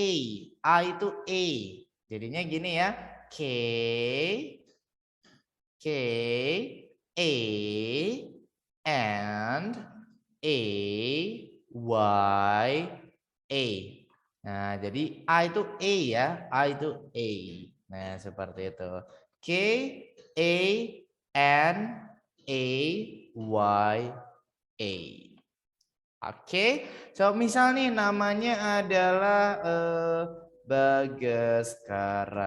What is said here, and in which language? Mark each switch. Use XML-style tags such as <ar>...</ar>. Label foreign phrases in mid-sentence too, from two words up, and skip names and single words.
<id>A itu A. Jadinya gini ya. K A and A Y A. Nah, jadi A itu A ya. A itu A. Nah, seperti itu. K A N A Y A. Oke, so misal nih namanya adalah Bagaskara.</id>